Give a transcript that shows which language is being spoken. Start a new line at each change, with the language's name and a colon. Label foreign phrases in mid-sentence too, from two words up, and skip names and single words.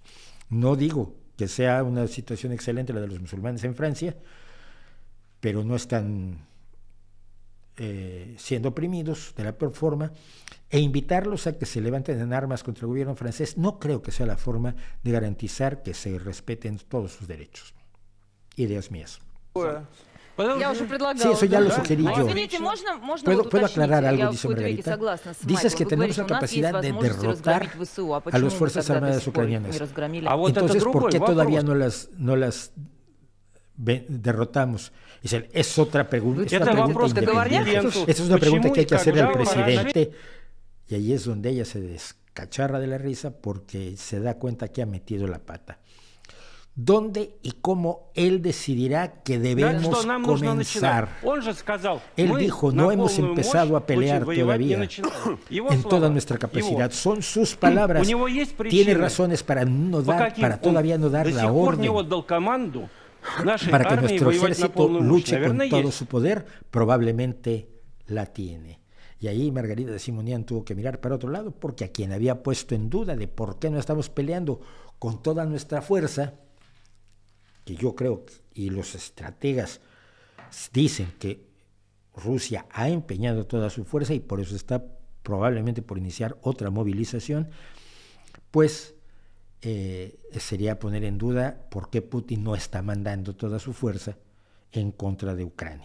Spanish: No digo que sea una situación excelente la de los musulmanes en Francia, pero no están siendo oprimidos de la peor forma, e invitarlos a que se levanten en armas contra el gobierno francés no creo que sea la forma de garantizar que se respeten todos sus derechos. Ideas mías.
Russian: Я уже предлагала.
Spanish: Sí, eso ya lo
Russian: да.
Spanish: sugerí yo.
Russian: Извините, можно
Spanish: ¿Puedo
Russian: вот уточнить?
Spanish: aclarar algo,
Russian: Я
Spanish: dice
Russian: в кои-то веке
Spanish: Margarita?
Russian: согласна с
Spanish: Dices que
Russian: Майклом. Вы
Spanish: tenemos
Russian: говорите,
Spanish: la
Russian: у нас есть
Spanish: capacidad de
Russian: возможность
Spanish: derrotar
Russian: разгромить ВСУ. А
Spanish: a
Russian: почему
Spanish: las
Russian: мы
Spanish: fuerzas
Russian: тогда до
Spanish: armadas
Russian: сих пор их
Spanish: ucranianas.
Russian: не разгромили? А вот
Spanish: Entonces,
Russian: это
Spanish: ¿por
Russian: другой
Spanish: qué
Russian: вопрос.
Spanish: todavía no las derrotamos? Es otra pregunta. Es
Russian: Это
Spanish: una pregunta
Russian: вопрос к
Spanish: independiente.
Russian: президенту.
Spanish: Esa es una pregunta
Russian: Почему
Spanish: que hay
Russian: и
Spanish: que hacerle al
Russian: когда
Spanish: presidente. Y ahí es donde ella se descacharra de la risa porque se da cuenta que ha metido la pata. ¿Dónde y cómo él decidirá que debemos
Russian: Что нам нужно начинать?
Spanish: comenzar?
Russian: Он же сказал,
Spanish: Él
Russian: мы
Spanish: dijo,
Russian: на
Spanish: no hemos
Russian: полную
Spanish: empezado
Russian: мощь
Spanish: a pelear
Russian: Путин воевать не
Spanish: todavía
Russian: начинаем. Его
Spanish: en
Russian: слова,
Spanish: toda nuestra
Russian: его.
Spanish: capacidad. Son sus palabras.
Russian: У него есть
Spanish: Tiene
Russian: причины,
Spanish: razones para, no
Russian: по
Spanish: dar,
Russian: каким
Spanish: para todavía no dar
Russian: до
Spanish: la
Russian: сих пор не
Spanish: orden
Russian: отдал команду нашей
Spanish: para que
Russian: армии
Spanish: nuestro
Russian: воевать на
Spanish: ejército
Russian: полную мощь.
Spanish: luche con
Russian: Наверное,
Spanish: todo
Russian: есть.
Spanish: su poder. Probablemente la tiene. Y ahí Margarita de Simonian tuvo que mirar para otro lado porque a quien había puesto en duda de por qué no estamos peleando con toda nuestra fuerza, que yo creo, y los estrategas dicen que Rusia ha empeñado toda su fuerza y por eso está probablemente por iniciar otra movilización, pues sería poner en duda por qué Putin no está mandando toda su fuerza en contra de Ucrania.